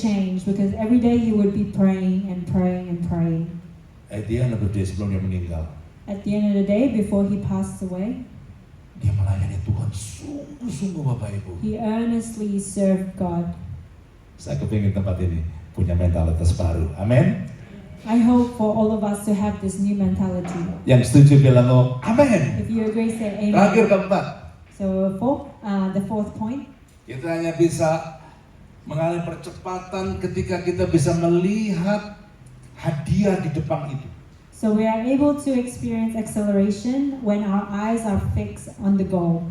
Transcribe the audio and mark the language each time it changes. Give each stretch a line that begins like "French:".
English: change because every day he would be praying and praying and praying. At the end of the day
Indonesian: sebelum dia meninggal,
English: At the end of the day, before he passed away,
Indonesian: dia melayani Tuhan sungguh-sungguh Bapak Ibu.
English: he earnestly served God.
Indonesian: Saya kepingin tempat ini punya mentalitas baru. Amin.
English: I hope for all of us to have this new mentality.
Indonesian: Yang setuju bilang oh, amin.
English: If you agree, say
Indonesian: Terakhir
English: amen.
Indonesian: keempat,
English: So the fourth point,
Indonesian: kita hanya bisa mengalami percepatan ketika kita bisa melihat hadiah di depan itu.
English: so we are able to experience acceleration when our eyes are fixed on the goal.